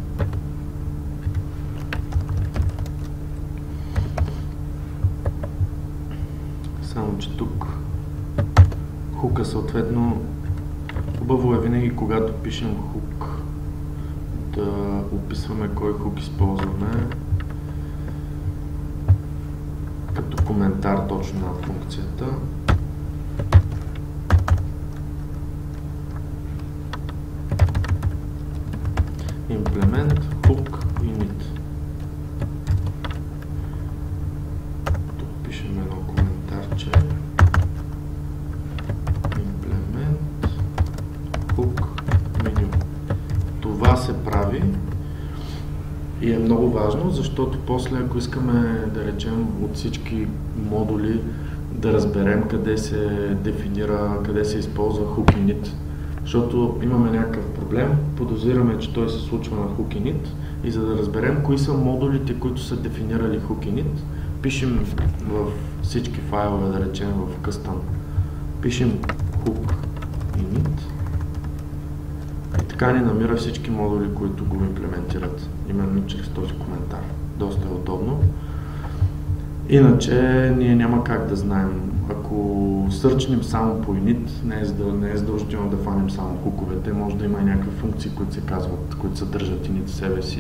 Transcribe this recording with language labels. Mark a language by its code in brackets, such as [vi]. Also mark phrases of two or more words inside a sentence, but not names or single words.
[bg] Само че тук хука съответно хубаво е винаги, когато пишем хук, да описваме кой хук използваме като коментар точно на функцията. [en] Implement hook init. [bg] Тук пишем едно коментарче. [en] Implement hook menu. [bg] Това се прави и е много важно, защото после, ако искаме да речем от всички модули да разберем къде се дефинира, къде се използва [en] hook init, [bg] защото имаме някакъв проблем, подозираме, че той се случва на [en] hook init [bg] и за да разберем кои са модулите, които са дефинирали [en] hook init, [bg] пишем в всички файлове, да речем в custom, пишем [en] hook init [bg] и така ни намира всички модули, които го имплементират, именно чрез този коментар. Доста е удобно. Иначе ние няма как да знаем. Ако сърчнем само по init, не е задължително да фанем само хуковете, може да има и някакви функции, които се казват, които съдържат init в себе си.